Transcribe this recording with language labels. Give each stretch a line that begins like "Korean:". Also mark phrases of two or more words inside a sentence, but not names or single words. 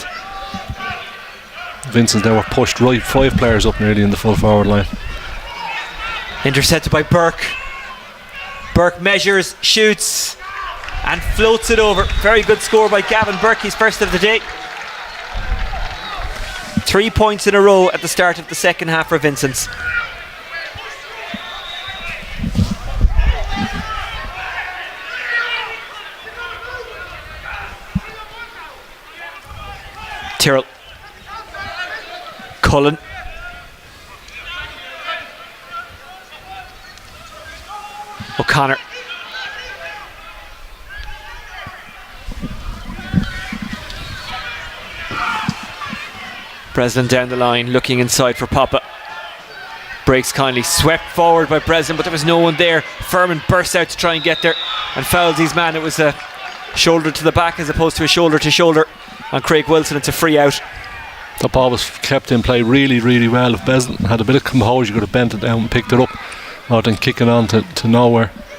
English: Vincents now were pushed right, 5 players up nearly in the full forward line. Intercepted by Burke. Burke measures, shoots, and floats it over. Very good score by Gavin Burke. He's first of the day. 3 points in a row at the start of the second half for Vincents. Tyrrell. Cullen. O'Connor. Breslin down the line, looking inside for Papa. Breaks kindly, swept forward by Breslin, but there was no one there. Furman bursts out to try and get there and fouls his man. It was a shoulder to the back as opposed to a shoulder to shoulder on Craig Wilson. It's a free out. The ball was kept in play really, really well. If Breslin had a bit of composure, you could have bent it down and picked it up rather than kicking on to nowhere.